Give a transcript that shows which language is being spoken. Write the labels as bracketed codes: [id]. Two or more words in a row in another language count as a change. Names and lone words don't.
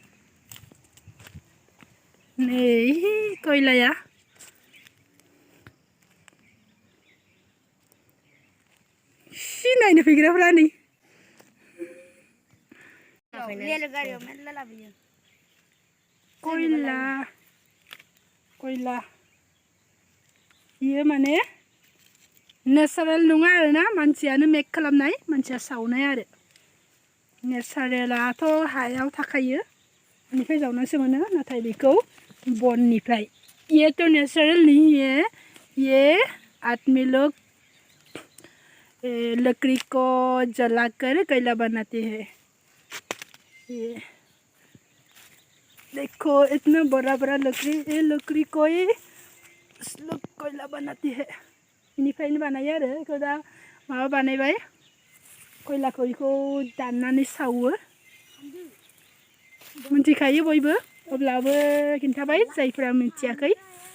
[brx] नै कयलाया नायनो फैग्राफ्रा नै कयला बियो माने नेचारेल नङा आरोना मानसियानो मेक खालामनाय मानसिया सावनाय आरो नेचारेलाथ' हायाव थाखायो बेनिफ्राय जावनासो मोनो नाथाय बेखौ बननिफ्राय [hi] ये तो नेचारेल नहीं है ये आदमी लोग लकड़ी को जलाकर कोयला बनाते हैं ये देखो इतना बड़ा बड़ा लकड़ी ये लकड़ी को ही लोग कोयला बनाते हैं [brx] इनिफ्रायनो बानायो आरो बेखौ दा माबा बानायबाय कयलाखौ बेखौ दाननानै सावो मिथिखायो बयबो अब्लाबो खिन्थाबाय जायफोरा मिथियाखै